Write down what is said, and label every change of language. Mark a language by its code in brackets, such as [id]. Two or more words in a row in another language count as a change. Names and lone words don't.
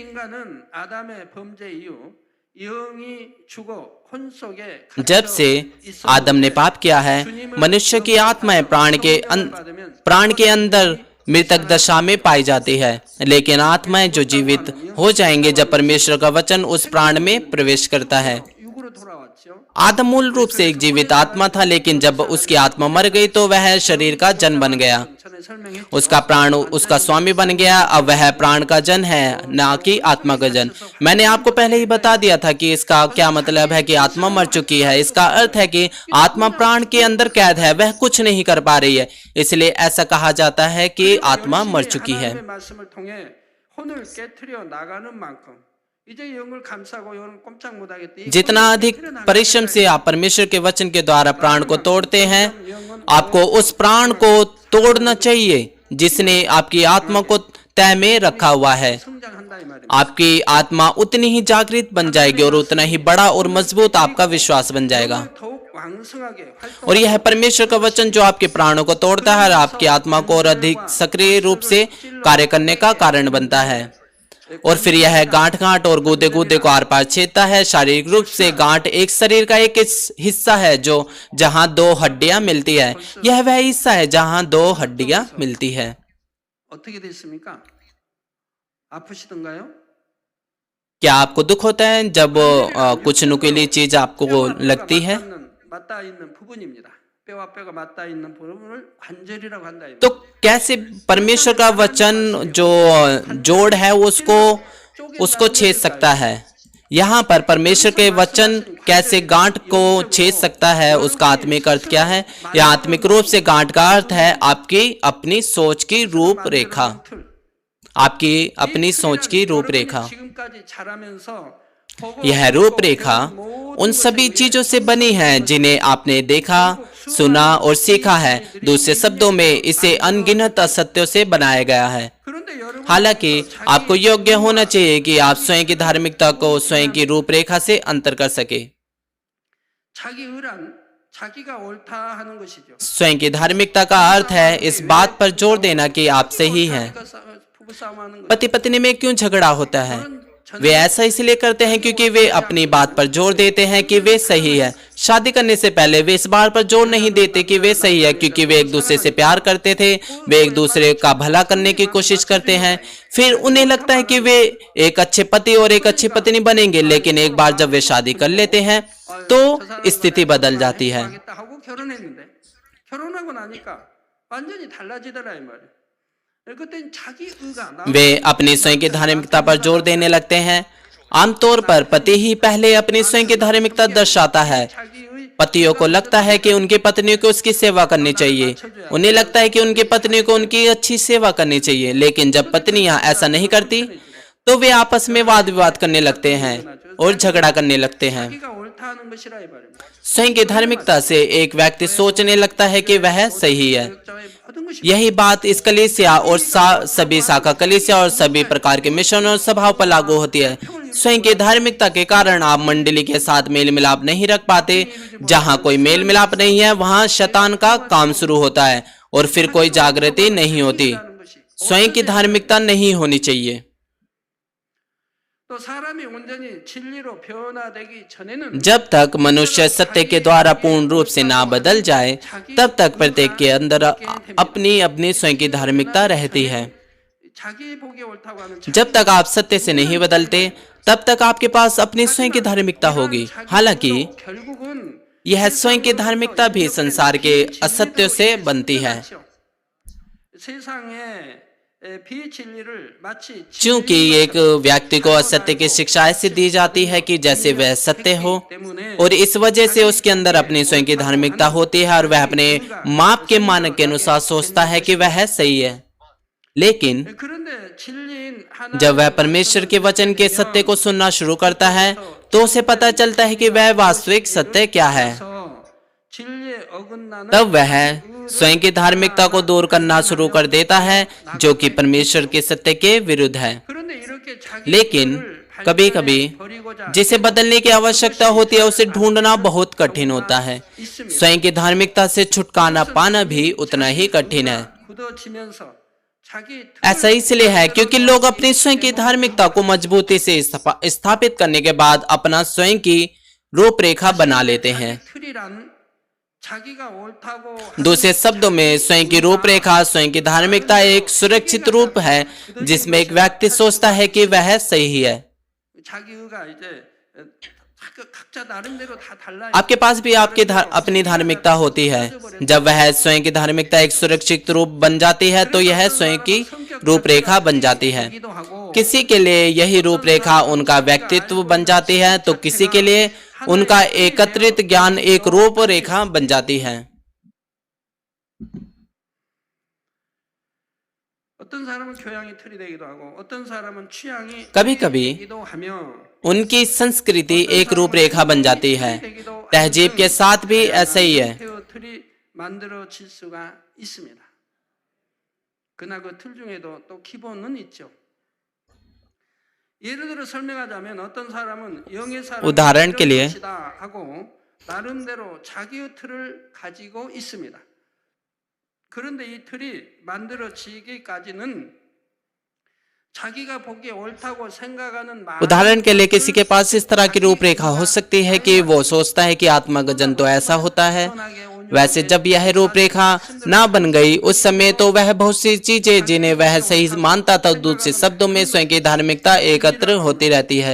[hi] जब से आदम ने पाप किया है, मनुष्य की आत्माएं प्राण के अंदर मृतक दशा में पाई जाती है, लेकिन आत्माएं जो जीवित हो जाएंगे जब परमेश्वर का वचन उस प्राण में प्रवेश करता है। आदम मूल रूप से एक जीवित आत्मा था, लेकिन जब उसकी आत्मा मर गई तो वह शरीर का जन बन गया। [ko] 전에 설명했죠. [hi] उसका प्राण उसका स्वामी बन गया। अब वह प्राण का जन है, ना कि आत्मा का जन। मैंने आपको पहले ही बता दिया था कि इसका क्या मतलब है कि आत्मा मर चुकी है। इसका अर्थ है कि आत्मा प्राण के अंदर कैद है, वह कुछ नहीं कर पा रही है, इसलिए ऐसा कहा जाता है कि आत्मा मर चुकी है। [ko] 하나님의 말씀을 통해 혼을 깨트려 나가는 만큼 이제 영을 감싸고 영을 꼼짝 못 하겠다. [hi] जितना अधिक परिश्रम से आप परमेश्वर के वचन के द्वारा प्राण को तोड़ते हैं, आपको उस प्राण को तोड़ना चाहिए जिसने आपकी आत्मा को तय में रखा हुआ है। [ko] 성장한다 이 말입니다. [hi] आपकी आत्मा उतनी ही जागृत बन जाएगी और उतना ही बड़ा और मजबूत आपका विश्वास बन जाएगा। [ko] 더욱 왕성하게 활동. [hi] और यह परमेश्वर का वचन जो आपके प्राणों को तोड़ता है और आपकी आत्मा को और अधिक सक्रिय रूप से कार्य करने का कारण बनता है। और फिर यह गांठ गांठ और गूदे गूदे को आर पार छेदता है। शारीरिक रूप से गांठ एक शरीर का एक हिस्सा है जो जहां दो हड्डियां मिलती है। यह वह हिस्सा है जहां दो हड्डियां मिलती है। [ko] 어떻게 됐습니까? 아프시던가요? [hi] क्या आपको दुख होता है जब कुछ नुकीली चीज आपको लगती है? [ko] 맞닿아 있는 부분입니다. 뼈와 뼈가 맞닿아 있는 부분을 관절이라고 한다. 이 [hi] तो कैसे परमेश्वर का वचन जो जोड़ है उसको छेद सकता है? यहाँ पर परमेश्वर के वचन कैसे गांठ को छेद सकता है, उसका आत्मिक अर्थ क्या है? या आत्मिक रूप से गांठ का अर्थ है आपकी अपनी सोच की रूपरेखा, आपकी अपनी सोच की रूपरेखा। [ko] 지금까지 자라면서 [hi] यह रूपरेखा उन सभी चीजों से बनी है जिन्हें आपने देखा, सुना और सीखा है। दूसरे शब्दों में इसे अनगिनत असत्यों से बनाया गया है। [ko] 그런데 여러분 [hi] हालांकि आपको योग्य होना चाहिए कि आप स्वयं की धार्मिकता को स्वयं की रूपरेखा से अंतर कर सके। [ko] 자기 의란 자기가 옳다 하는 것이죠. [hi] स्वयं की धार्मिकता का अर्थ है इस बात पर जोर देना कि आप सही हैं। [ko] 부부 싸움하는 거. [hi] पति पत्नी में क्यों झगड़ा होता है? वे ऐसा इसलिए करते हैं क्योंकि वे अपनी बात पर जोर देते हैं कि वे सही है। शादी करने से पहले वे इस बात पर जोर नहीं देते कि वे सही है, क्योंकि वे एक दूसरे से प्यार करते थे, वे एक दूसरे का भला करने की कोशिश करते हैं। फिर उन्हें लगता है कि वे एक अच्छे पति और एक अच्छी पत्नी बनेंगे, लेकिन एक बार जब वे शादी कर लेते हैं तो स्थिति बदल जाती है। [ko] 하겠다 하고 결혼했는데 결혼하고 나니까 완전히 달라지더라 이 말이에요. 그땐 자기 의가 나 [hi] वे अपनी स्वयं की धार्मिकता पर जोर देने लगते हैं। आमतौर पर पति ही पहले अपनी स्वयं की धार्मिकता दर्शाता है। [ko] 자기 의 [hi] पतियों को लगता है कि उनकी पत्नी को उसकी सेवा करनी चाहिए, उन्हें लगता है कि उनकी पत्नी को उनकी अच्छी सेवा करनी चाहिए। लेकिन जब पत्नियां ऐसा नहीं करती तो वे आपस में वाद विवाद करने लगते हैं और झगड़ा करने लगते हैं। [ko] 자기가 옳다 하는 것이라 이 말입니다. [hi] स्वयं की धार्मिकता से एक व्यक्ति सोचने लगता है कि वह सही है। [ko] 교육자의 모든 것이 [hi] यही बात इस कलीसिया और सभी शाखा कलीसिया और सभी प्रकार के मिशन और सभाओं पर लागू होती है। स्वयं की धार्मिकता के कारण आप मंडली के साथ मेल मिलाप नहीं रख पाते। जहाँ कोई मेल मिलाप नहीं है वहाँ शैतान का काम शुरू होता है और फिर कोई जागृति नहीं होती। [ko] 하는 것이 [hi] स्वयं की धार्मिकता नहीं होनी चाहिए। [ko] 또 사람이 온전히 진리로 변화되기 전에는 [hi] जब तक मनुष्य सत्य के द्वारा पूर्ण रूप से ना बदल जाए, तब तक प्रत्येक के अंदर अपनी अपनी स्वयं की धार्मिकता रहती है। [ko] 자기 보기 옳다고 하는 [hi] जब तक आप सत्य से नहीं बदलते, तब तक आपके पास अपनी स्वयं की धार्मिकता होगी। हालांकि [ko] 결국은 [hi] यह स्वयं की धार्मिकता भी संसार के असत्यों से बनती है। [ko] 세상에 비진리를 마치 [hi] क्योंकि एक व्यक्ति को असत्य की शिक्षा ऐसी दी जाती है कि जैसे वह सत्य हो, और इस वजह से उसके अंदर अपनी स्वयं की धार्मिकता होती है और वह अपने माप के मानक के अनुसार सोचता है कि वह सही है। लेकिन [ko] 그런데 진리인 하나 [hi] जब वह परमेश्वर के वचन के सत्य को सुनना शुरू करता है तो उसे पता चलता है कि वह वास्तविक सत्य क्या है। [ko] 진리에 어긋나는 [hi] तब वह स्वयं की धार्मिकता को दूर करना शुरू कर देता है जो कि परमेश्वर के सत्य के विरुद्ध है। [ko] 그런데 이렇게 자기 [hi] लेकिन [ko] 의를 [hi] कभी कभी [ko] 버리고자 [hi] जिसे बदलने की आवश्यकता होती है उसे ढूंढना बहुत कठिन होता है। स्वयं की धार्मिकता से छुटकारा पाना भी उतना ही कठिन है। [ko] 굳어지면서 자기 [hi] ऐसा इसलिए है क्योंकि लोग अपनी स्वयं की धार्मिकता को मजबूती से स्थापित करने के बाद अपना स्वयं की रूपरेखा बना लेते हैं। [ko] 틀이란 자기가 옳다고 [hi] दूसरे शब्दों में स्वयं की रूपरेखा, स्वयं की धार्मिकता एक सुरक्षित रूप है जिसमें एक व्यक्ति सोचता है कि वह सही है। [ko] 자기 의가 이제 각자 나름대로 다 달라요. [hi] आपके पास भी आपकी अपनी धार्मिकता होती है। जब वह स्वयं की धार्मिकता एक सुरक्षित रूप बन जाती है तो यह स्वयं की रूपरेखा बन जाती है। किसी के लिए यही रूपरेखा उनका व्यक्तित्व बन जाती है तो किसी के लिए उनका एकत्रित ज्ञान एक रूपरेखा बन जाती है। [ko] 어떤 사람은 교양이 틀이 되기도 하고 어떤 사람은 취향이 [hi] कभी-कभी [ko] 되기도 하며 [hi] उनकी संस्कृति एक रूपरेखा बन जाती है। तहजीब के साथ भी ऐसा ही है। [ko] 틀이 만들어질 수가 있습니다. 그러나 그 틀 중에도 또 기본은 있죠. 예를 들어 설명하자면 어떤 사람은 영의 사람이 [hi] उदाहरण के लिए [ko] 것이다 하고 나름대로 자기의 틀을 가지고 있습니다. 그런데 이 틀이 만들어지기까지는 자기가 보기에 옳다고 생각하는 [hi] उदाहरण के लिए किसी के पास इस तरह की रूपरेखा हो सकती है कि वो सोचता है कि आत्मा का जन्म तो ऐसा होता है। वैसे जब यह रूपरेखा ना बन गई उस समय तो वह बहुत सी चीजें जिन्हें वह सही मानता था, दूसरे शब्दों में स्वयं की धार्मिकता एकत्र होती रहती है।